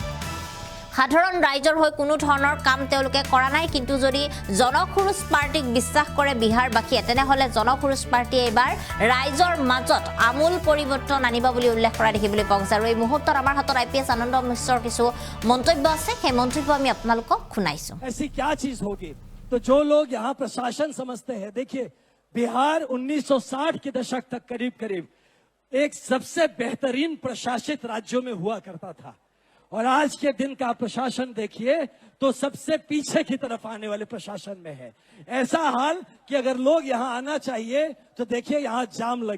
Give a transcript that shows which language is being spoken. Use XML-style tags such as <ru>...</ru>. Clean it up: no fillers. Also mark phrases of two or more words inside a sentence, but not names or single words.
<as>সাধাৰণ ৰাইজৰ হৈ কোনো ধৰণৰ কাম তেওঁলোকে কৰা নাই কিন্তু যদি জনসুৰুজ পাৰ্টিক বিশ্বাস কৰে বিহাৰবাসীয়ে তেনেহলে জনসুৰুজ পাৰ্টিয়ে এবাৰ ৰাইজৰ মাজত আমূল পৰিৱৰ্তন আনিব বুলি উল্লেখ কৰা দেখিবলৈ পোৱা গৈছে আৰু এই মুহূৰ্তত আমাৰ হাতত IPS আনন্দ মিশ্ৰৰ কিছু মন্তব্য আছে সেই মন্তব্য আমি আপোনালোকক শুনাইছো</as> <hi>ऐसी क्या चीज होगी तो जो लोग यहाँ प्रशासन समझते हैं देखिए बिहार 1960 के दशक तक करीब करीब एक सबसे बेहतरीन प्रशासित राज्यों में हुआ करता था और आज के दिन का प्रशासन देखिए तो सबसे पीछे की तरफ आने वाले प्रशासन में है ऐसा हाल कि अगर लोग यहाँ आना चाहिए तो देखिए यहाँ जाम लग</hi>